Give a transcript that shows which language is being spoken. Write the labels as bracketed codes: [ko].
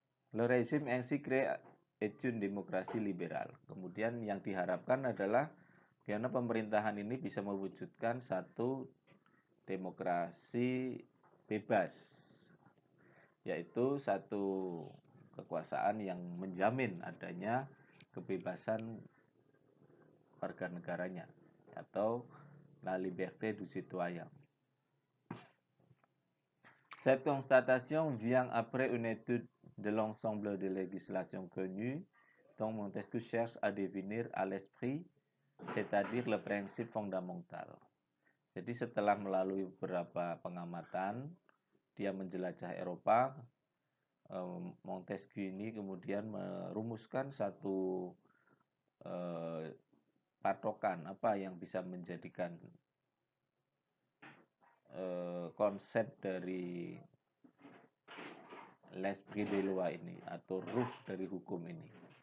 [fr] Le régime ainsi créé est une démocratie libérale. [id] Kemudian yang diharapkan adalah bagaimana pemerintahan ini bisa mewujudkan satu demokrasi bebas, yaitu satu kekuasaan yang menjamin adanya kebebasan warga negaranya atau [fr] la liberté du citoyen. Cette constatation vient après une étude de l'ensemble des législations connues dont Montesquieu cherche à définir à l'esprit, c'est-à-dire le principe fondamental. [id] Jadi setelah melalui beberapa pengamatan, dia menjelajah Eropa, Montesquieu ini kemudian merumuskan satu patokan apa yang bisa menjadikan konsep dari l'esprit des lois ini atau ruh dari hukum ini.